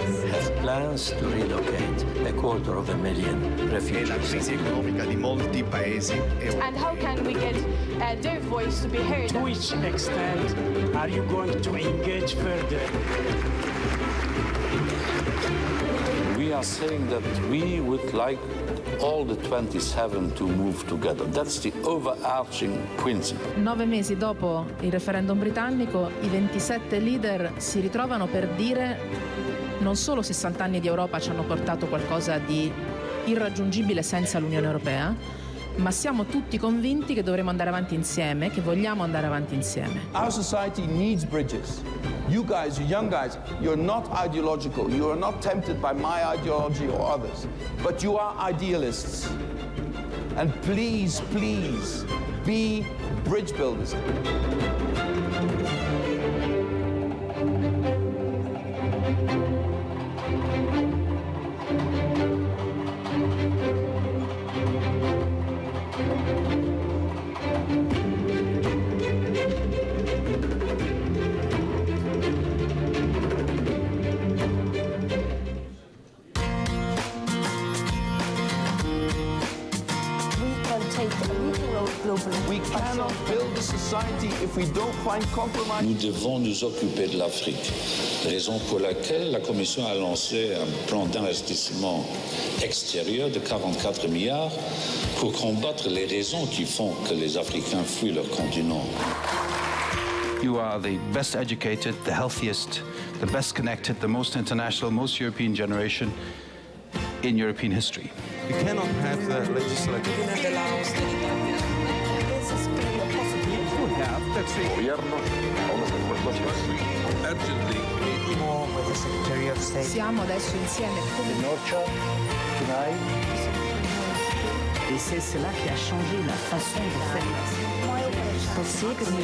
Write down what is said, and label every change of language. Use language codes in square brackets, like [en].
[en] has plans to relocate 250,000 refugees. [it] La crisi economica di molti paesi europei. [en] And how can we get their voice to be heard? To which extent are you going to engage further? We are saying that we would like all the 27 to move together. That's the overarching principle. [it] 9 mesi dopo il referendum britannico, i 27 leader si ritrovano per dire non solo 60 anni di Europa ci hanno portato qualcosa di irraggiungibile senza l'Unione Europea, ma siamo tutti convinti che dovremo andare avanti insieme, che vogliamo andare avanti insieme. [en] our society needs bridges. You guys, you young guys, you're not ideological. You are not tempted by my ideology or others, but you are idealists. And please, please, be bridge builders. We cannot build a society if we don't find compromise. [fr] Nous devons nous occuper de l'Afrique, raison pour laquelle la Commission a lancé un plan d'investissement extérieur de 44 milliards pour combattre les raisons qui font que les Africains fuient leur continent. [en] You are the best educated, the healthiest, the best connected, the most international, most European generation in European history. You cannot have the legislative. [it] Siamo adesso insieme come [fr] Et c'est cela qui a changé la façon de faire.